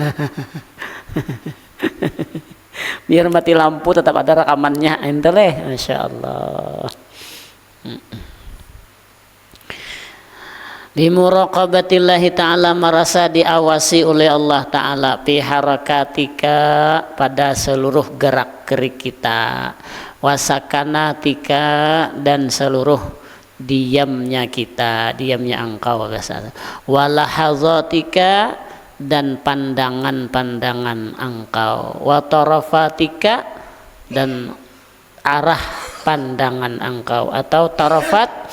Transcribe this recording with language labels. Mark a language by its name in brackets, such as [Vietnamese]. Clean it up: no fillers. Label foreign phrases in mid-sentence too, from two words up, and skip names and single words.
[Indonesian] Biar mati lampu tetap ada rekamannya. Itu leh, masya Allah. [Arabic] بمراقبة الله تعالى, [Indonesian] merasa diawasi oleh Allah Ta'ala, [Arabic] في حركاتك, [Indonesian] pada seluruh gerak-gerik kita, wasakanatika, dan seluruh diamnya kita, diamnya engkau, walahazatika, dan pandangan-pandangan engkau, watarafatika, dan arah pandangan engkau, atau tarafat